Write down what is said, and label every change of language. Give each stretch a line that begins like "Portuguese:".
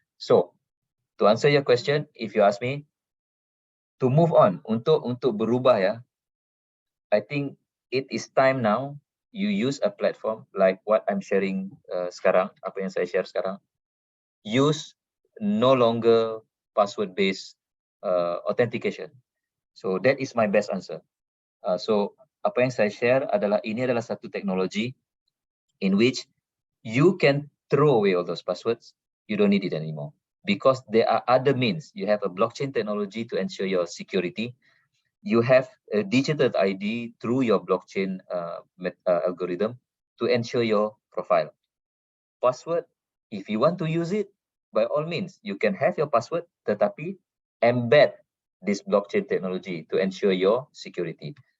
English: So, to answer your question, if you ask me, to move on,
Malay: untuk berubah ya,
English: I think it is time now you use a platform like what I'm sharing
Malay: sekarang, apa yang saya share sekarang.
English: Use no longer password-based authentication. So that is my best answer.
Malay: So apa yang saya share adalah ini adalah satu teknologi
English: in which you can throw away all those passwords. You don't need it anymore because there are other means. You have a blockchain technology to ensure your security. You have a digital ID through your blockchain algorithm to ensure your profile. Password, if you want to use it, by all means, you can have your password, tetapi embed this blockchain technology to ensure your security.